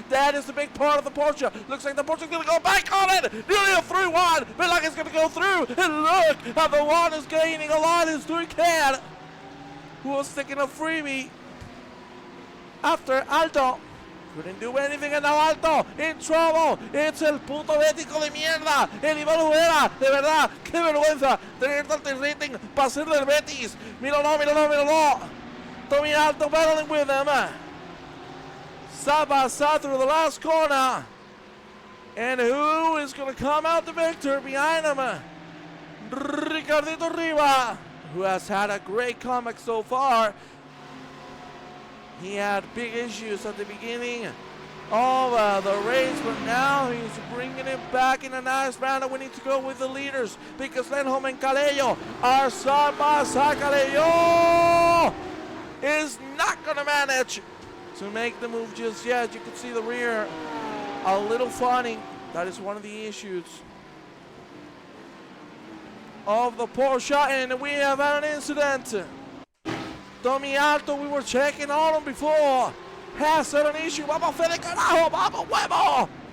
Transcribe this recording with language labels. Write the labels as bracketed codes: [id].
[en] That is the big part of the Porsche. Looks like the Porsche is going to go back on it. Nearly a 3-1. Blanc is going to go through. And look how the one is gaining a lot. Is doing Cat, who was taking a freebie after Aldo. Couldn't do anything, and now Alto in trouble. [es] It's el puto bético de mierda. El Iván Ubera, de verdad, qué vergüenza tener tanto rating para ser del Betis. Míralo, míralo, míralo. [en] Tommy Alto battling with him. Side by side through the last corner. And who is going to come out the victor behind him? Ricardito Riva, who has had a great comeback so far. He had big issues at the beginning of the race, but now he's bringing it back in a nice manner. We need to go with the leaders because Lindholm and Calello are side by side. Calello is not going to manage to make the move just yet. You can see the rear a little funny. That is one of the issues of the Porsche, and we have an incident. Tommy Alto, we were checking on him before, has had an issue. [es] Vamos, Fede, carajo, vamos, huevo.